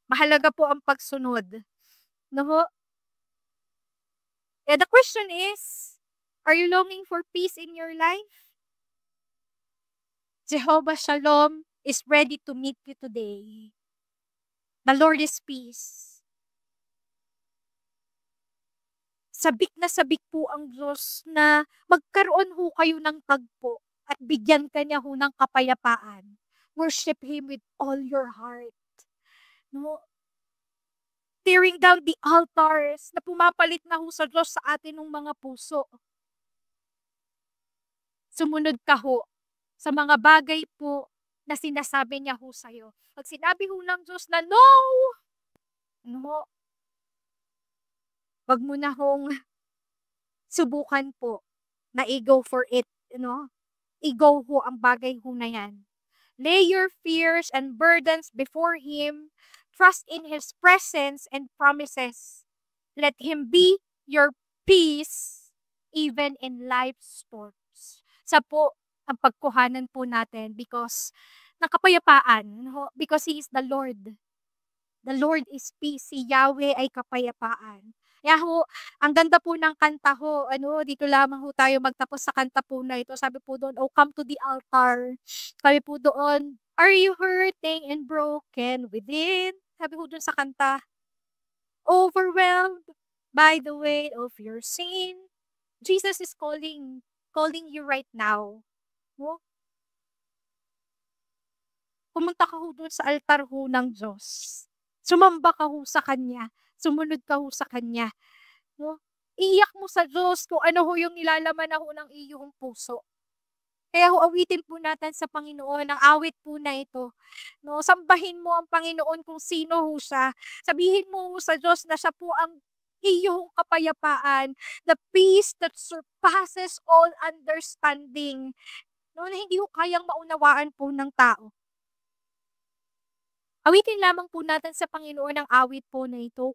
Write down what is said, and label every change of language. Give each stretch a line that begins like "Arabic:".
Filipino: Mahalaga po ang pagsunod.
English: The question is, are you longing for peace in your life? Jehovah Shalom is ready to meet you today. The Lord is peace.
Filipino: Sabik na sabik po ang Diyos na magkaroon ho kayo ng tagpo at bigyan ka niya ho ng kapayapaan.
English: Worship Him with all your heart. Tearing down the altars
Filipino: na pumapalit na ho sa Diyos sa atin ng mga puso. Sumunod ka ho sa mga bagay po na sinasabi niya ho sa'yo. Pag sinabi ho ng Diyos na no, wag mo na hong subukan po na i-go for it. I-go ho ang bagay ho na yan.
English: Lay your fears and burdens before Him. Trust in His presence and promises. Let Him be your peace even in life's storms.
Filipino: Sa po ang pagkuhanan po natin because ng kapayapaan,
English: because He is the Lord. The Lord is peace.
Filipino: Si Yahweh ay kapayapaan. Kaya ho, ang ganda po ng kanta ho, dito lamang ho tayo magtapos sa kanta po na ito. Sabi po doon,
English: oh come to the altar.
Filipino: Sabi po doon,
English: are you hurting and broken within?
Filipino: Sabi ko dun sa kanta,
English: overwhelmed by the weight of your sin. Jesus is calling you right now.
Filipino: Pumunta ka ho dun sa altar ho ng Diyos. Sumamba ka ho sa Kanya. Sumunod ka ho sa Kanya. Iiyak mo sa Diyos kung ano ho yung nilalaman na ho ng iyong puso. Kaya ho, awitin po natin sa Panginoon ang awit po na ito. Sambahin mo ang Panginoon kung sino ho siya. Sabihin mo ho sa Diyos na siya po ang iyong kapayapaan.
English: The peace that surpasses all understanding.
Filipino: Na hindi ho kayang maunawaan po ng tao. Awitin lamang po natin sa Panginoon ang awit po na ito.